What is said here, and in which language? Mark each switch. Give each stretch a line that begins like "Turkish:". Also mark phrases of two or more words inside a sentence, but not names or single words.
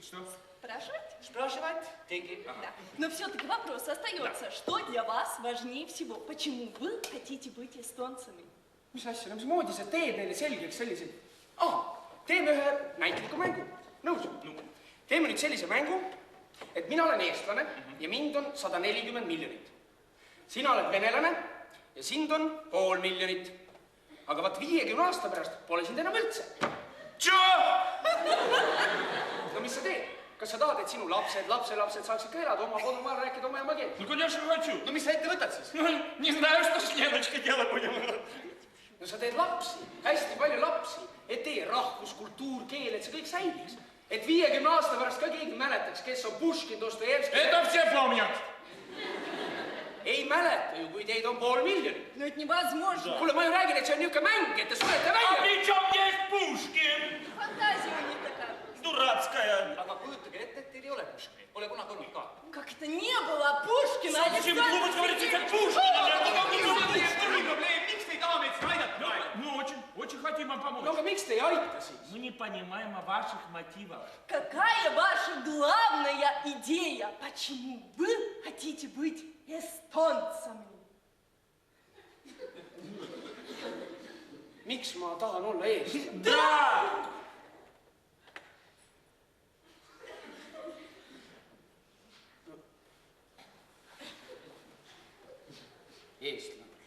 Russian: Что? Спрашивать? Спрашивать деньги. Да. Но все-таки вопрос остается. Что для вас важнее всего? Почему вы хотите быть эстонцами?
Estonian: Mis asja, mismoodi sa teed neile selgeks sellised? Teeme ühe näitliku mängu. Nõus? Teeme nüüd sellise mängu, et mina olen eestlane ja mind on 140 miljonit. Sina oled venelane ja sind on 500 miljonit. Aga vaat 50 aasta pärast pole sind enam üldse. No mis sa teed? Kas sa tahad, et sinu lapsed, lapselapsed saaksid ka elada oma kodumaal, rääkida oma emakeelt?
Russian: Ну, конечно, хочу.
Estonian: No mis sa ette võtad siis?
Russian: Ну, не знаю, что с Леночкой делать будем.
Estonian: No sa teed lapsi, hästi palju lapsi, et teie rahvus, kultuur, keel, et see kõik säiliks. Et 50 aasta pärast ka keegi mäletaks, kes on Puškin, Dostojevski.
Russian: Это все помнят.
Estonian: Ei mäleta ju, kui teid on 500 miljonit.
Russian: Ну, это невозможно.
Estonian: Kuule, ma ju räägin, et see on niisugune mäng, et te sulete
Russian: А
Estonian: välja.
Russian: при чем здесь Пушкин? Фантазия у них такая. Дурацкая.
Estonian: Aga kujutage ette, et teil ei ole Puškini. Pole kunagi olnud ka.
Russian: Как это не было Пушкина? Зачем глупость говорите, как Пушкин?
Estonian: Miks te ei taha meid siin aidata?
Russian: Ну, очень хотим вам помочь.
Estonian: No aga miks te ei aita siis?
Russian: Мы не понимаем о ваших мотивах. Какая ваша главная идея? Почему вы хотите быть эстонцами?
Estonian: Miks ma tahan olla eestlane?
Russian: Да!
Estonian: Eestlane.